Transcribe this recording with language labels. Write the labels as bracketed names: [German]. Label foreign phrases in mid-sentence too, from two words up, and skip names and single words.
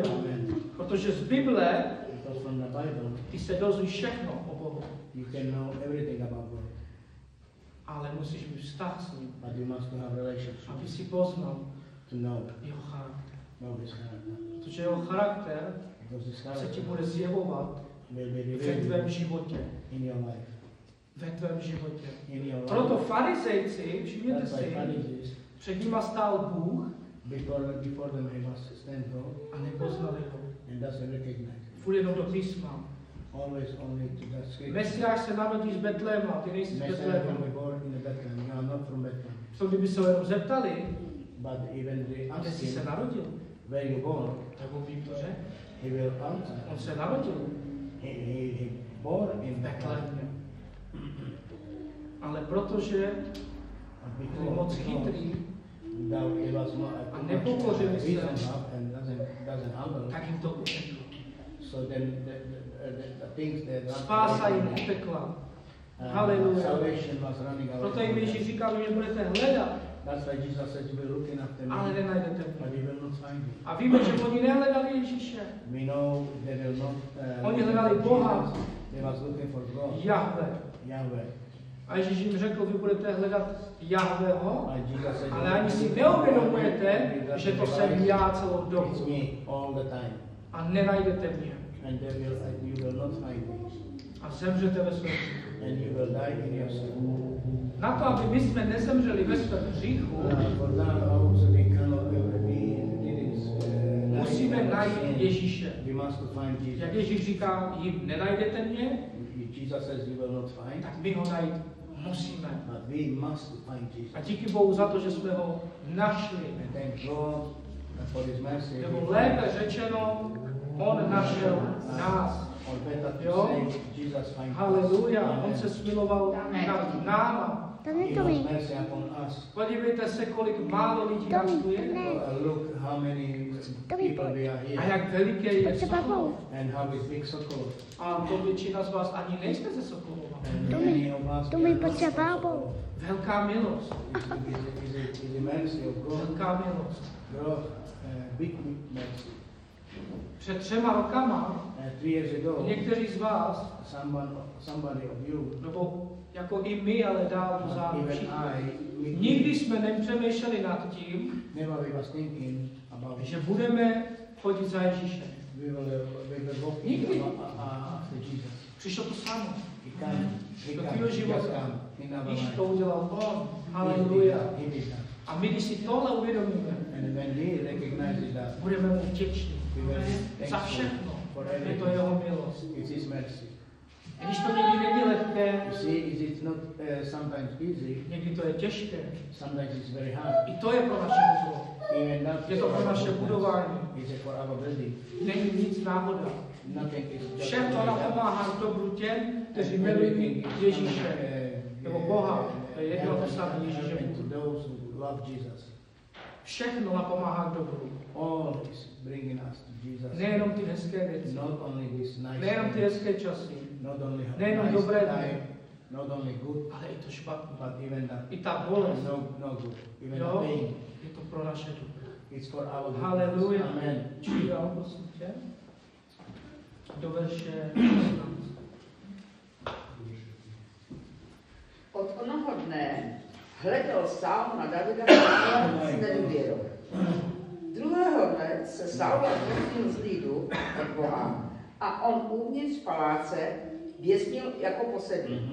[Czech] Protože z Bible ty se dozvíš všechno o Bohu. Ale musíš mít vztah s ním, aby si poznal jeho charakter. Protože jeho charakter se ti bude zjevovat [English] will be [Czech] ve tvém [English] revealed [Czech] životě. [English] in your life. [Czech] Ve tvém životě. [English] In your life. [Czech] Proto farizejci, všimněte [English] That's why [Czech] si, [English] Pharisees, [Czech] před nima stál Bůh [English] before them he was stand God [Czech] a nepoznali ho. [English] and doesn't recognize him. [Czech] Furt jenom do písma. [English] Always only to the scripture. [Czech] Mesiáš se narodí z Betléma, ty nejsi z [English] Messiah [Czech] Betléma. [English] will be born in Bethlehem. You are not from Bethlehem. [Czech] Co kdyby se ho jenom zeptali, [English] But even they [Czech] kde [English] ask [Czech] jsi se [English] him, [Czech] narodil, [English] where you born, [Czech] tak on jim to řekl. [English] he will answer. [Czech] On se narodil [English] He born in [Czech] v [English] Bethlehem. [Czech] Betlémě. Ale protože [English] But [Czech] byli moc chytrý, [English] though he was not [Czech] a nepokořili se, [English] reason enough and doesn't humble, [Czech] tak jim to uteklo. [English] so then the things that [Czech] Spása jim utekla. Haleluja. [English] salvation was running away. [Czech] Proto jim Ježíš říkal, že budete hledat, [English] That's why Jesus said, you will looking after me, [Czech] ale nenajdete [English] but [Czech] mě. [English] you will not find me. [Czech] A víme, že oni nehledali Ježíše. [English] We know they will not. [Czech] Oni hledali Boha. [English] They was looking for God. [Czech] Jahve. [English] Yahweh. [Czech] A Ježíš jim řekl, vy budete hledat Jahveho, [English] And Jesus said, [Czech] ale ani si neuvědomujete, že to jsem já celou [English] it's [Czech] dobu. [English] me all the time, [Czech] A nenajdete mě. [English] and you will not find me, [Czech] A zemřete ve svém hříchu. [English] and you will die in your sin. [Czech] Na to, aby my jsme nezemřeli ve svém hříchu, [English] For that also we cannot [Czech] musíme najít Ježíše. [English] We must find Jesus. [Czech] Jak Ježíš říká, jim nenajdete mě, [English] Jesus says you will not find, [Czech] tak my ho najít musíme. [English] but we must find Jesus. [Czech] A díky Bohu za to, že jsme ho našli. [English] And thank God for His mercy. [Czech] Nebo lépe řečeno, on našel nás. [English] Or better to [Czech] Jo? [English] say, Jesus find us. [Czech] Haleluja, on se smiloval nad náma. [English] He has mercy upon us. [Czech] Podívejte se, kolik málo lidí nás tu je. [English] Look how many people we are [Czech] A [English] here, [Czech] jak veliké je Sokolov. [English] and how is big Sokolov. [Czech] A to většina z vás ani nejste ze Sokolova. [English] And many of us [Czech] to mi [English] are not [Czech] potřeba [English] from Sokolov. [Czech] Velká milost. [English] Is the mercy of God. [Czech] Velká milost. [English] God, big mercy. [Czech] Před 3 rokama [English] 3 years ago, [Czech] někteří z vás, [English] somebody of you, [Czech] nebo jako i my, ale dál dozadu [English] even [Czech] všichni, [English] I, [Czech] nikdy jsme nepřemýšleli nad tím, [English] never we was thinking about [Czech] že budeme chodit za Ježíšem. [English] we will walk [Czech] Nikdy. [English] after Jesus. [Czech] Přišlo to samo. [English] He [Czech] Do [English] come, [Czech] tvýho života. [English] just come in our [Czech] Víš, [English] life. [Czech] to udělal on. [English] He [Czech] Haleluja. [English] did that. [Czech] A my, když si tohle uvědomíme, [English] And when we recognize that, [Czech] budeme mu vděční [English] we will [Czech] za [English] thank [Czech] všechno. [English] for [Czech] Je to [English] everything. [Czech] jeho milost. [English] It's His mercy. [Czech] I když to někdy není lehké, [English] You see, it's not sometimes easy, [Czech] někdy to je těžké, [English] sometimes it's very hard. [Czech] i to je pro naše dobro. [English] Even that [Czech] Je [English] is [Czech] to pro [English] for [Czech] naše [English] our [Czech] budování. [English] goodness. It's for our building. [Czech] Není nic náhoda. [English] Nothing is just [Czech] Všechno [English] like that. [Czech] napomáhá k dobru těm, kteří [English] And [Czech] milují [English] everything is [Czech] Ježíše. Nebo Boha. uh, To je jedno to samé Ježíše. [English] helping to those who love Jesus. [Czech] Všechno napomáhá k dobru. [English] All is bringing us to Jesus. [Czech] Nejenom ty hezké věci. [English] Not only this nice [Czech] Nejenom ty [English] things, [Czech] hezké časy, [English] not only [Czech] nejenom [English] nice [Czech] dobré [English] time, [Czech] dny, [English] not only good, [Czech] ale i to špatné. [English] but even that [Czech] I ta bolest. [English] no good, even [Czech] Jo, [English] the pain. [Czech] je to pro naše dobro. [English] It's for our goodness. [Czech] Haleluja. [English] Amen. [Czech] Čili dál, prosím tě. Do verše 16. Od onoho dne hleděl Saul na Davida s nedůvěrou. Druhého dne se Saul odvrhnul z lidu od Boha a on uvnitř paláce věznil jako posedlý.